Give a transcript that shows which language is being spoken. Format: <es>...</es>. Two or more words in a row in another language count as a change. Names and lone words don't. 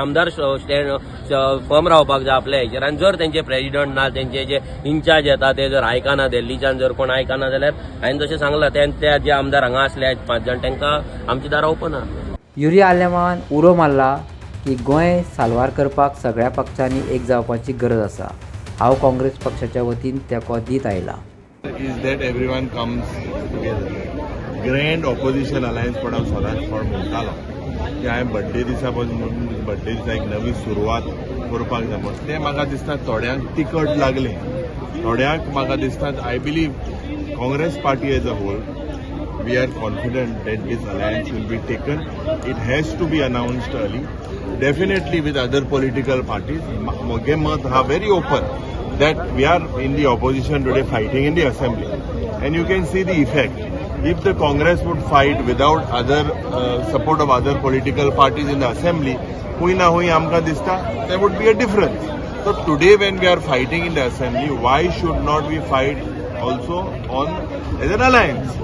<kok>आमदार</kok> <en>stand firm</en> <kok>रावपाक जाय आपल्या हेचेर. आनी जर तेंचे प्रेसिडेंट ना, तेंचे जे इंचार्ज येता ते जर आयकना, दिल्लीच्यान जर कोण आयकना जाल्यार हांवें जशें सांगलां त्या जे आमदार हांगा आसले 5 जाण तांकां आमची दारां ओपन आहा. युरिया आलेमान उरो मारला की गोंय साल्वार करपाक सगळ्या पक्षांनी एक जावपाची गरज आसा. हांव काँग्रेस पक्षाच्या वतीन तेको दीत आयला.</kok> <en>is that everyone comes together. Grand opposition alliance</en> <kok>पण हांव सदांच फॉर्म म्हणटालो की हांवें बर्थडे दिसा बर्थडे दिसा एक नवी सुरवात करपाक जाय म्हणून. तें म्हाका दिसता थोड्यांक तिकट लागलें. थोड्यांक म्हाका दिसता</kok> <en>I believe Congress party as a whole we are confident that this alliance will be taken. It has to be announced early. Definitely with other political parties.</en> <kok>म्हजें मत हा</kok> <en>very open that we are in the opposition today fighting in the assembly, and you can see the effect. If the Congress would fight without other support of other political parties in the assembly,</en> <kok>hui na hui amka dista</kok> <en>there would be a difference. So today when we are fighting in the assembly, why should not we fight also on as an alliance?</en>